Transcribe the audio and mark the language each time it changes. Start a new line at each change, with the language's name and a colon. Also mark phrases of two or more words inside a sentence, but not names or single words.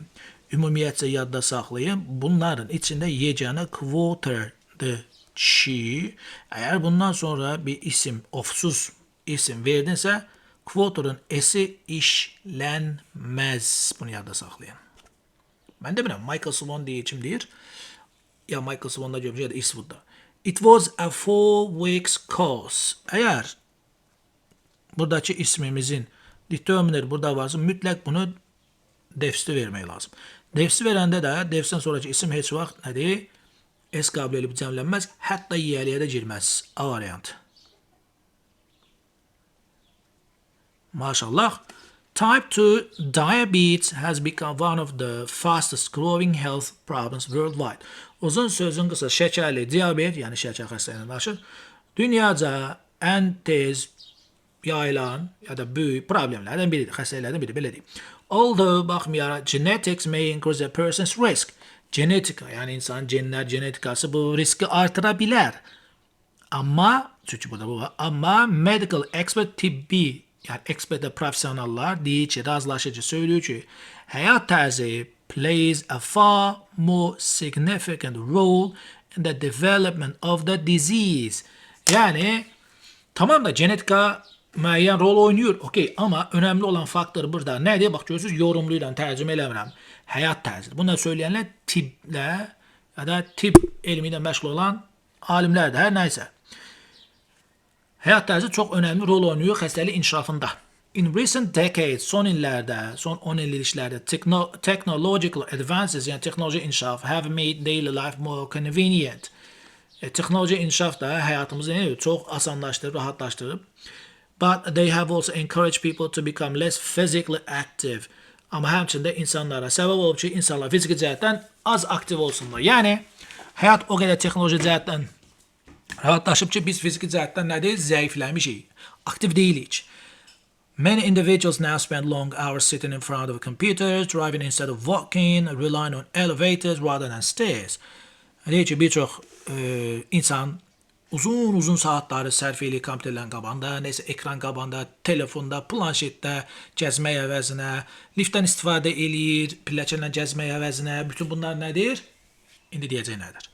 Azerbaijani: Ümumiyyətcə yadda saxlayın. Bunların içində yeganə quarter'dır ki, əgər bundan sonra bir isim, ofsuz isim verdinsə, quarter'ın esi işlənməz. Bunu yadda saxlayın. Mən demirəm, Michael Sloan deyəcəm deyir. Ya Michael Sloan'da görmüş ya da Eastwood'da.
English: It was a 4 weeks course.
Azerbaijani: Əgər buradaki ismimizin determiner burada varsa mütləq bunu defisiti vermək lazım. Defisi verəndə də defisdən sonraki isim heç vaxt nədir? S qabili elib cəmlənməz, hətta yiyəliyə də girməz. A variantı. Maşallah.
English: Type 2 diabetes has become one of the fastest growing health problems worldwide.
Azerbaijani: Uzun sözün qısa şəkərli diabet, yəni şəkər xəstəliyinə qarşı dünyaca ən tez yayılan ya da böyük problemlərdən biridir, xəstəliklərdən biri, belə deyim.
English: Although baxmayaraq genetics may increase a person's risk.
Azerbaijani: Genetika, yəni insanın genlər, genetikası bu riski artıra bilər. Amma, çünki burada bu var, amma
English: medical expert
Azerbaijani: tibbi, yəni expert professionallar deyir ki, razılaşıcı söylüyor ki, həyat tərzi
English: plays a far more significant role in the development of the disease.
Azerbaijani: Yəni, tamam da genetika müəyyən rol oynuyor, okey, amma önemli olan faktor burada nədir? Bax, görürsünüz, yorumluyla tərcümə eləmirəm. Həyat tərzidir. Bunu söyləyənlər tiblə ya da tib elmi ilə məşğul olan alimlərdir, hər nəysə. Həyat tərzi çox önemli rol oynuyor xəstəlik inkişafında.
English: In recent decades,
Azerbaijani: son illərdə, son 10 illiklərdə
English: technological advances,
Azerbaijani: yəni texnoloji inkişaf
English: have made daily life more convenient.
Azerbaijani: Texnoloji inkişaf da həyatımızı çox asanlaşdırıb, rahatlaşdırıb.
English: But they have also encouraged people to become less physically active.
Azerbaijani: Amma həmçində insanlara səbəb olub ki, insanlar fiziki cəhətdən az aktiv olsunlar. Yəni, həyat o qədər texnoloji cəhətdən rahatlaşıb ki, biz fiziki cəhətdən nədir? Zəifləmişik, aktiv deyilik.
English: Many individuals now spend long hours sitting in front of computers, driving instead of walking, relying on elevators rather than stairs.
Azerbaijani: Deyir ki, bir çox insan uzun saatləri sərf eləyir kompüterlərin qabağında, neysə ekran qabağında, telefonda, planşetdə gəzmək əvəzinə, liftdən istifadə eləyir, pilləkənlə gəzmək əvəzinə, bütün bunlar nədir? İndi deyəcək nədir?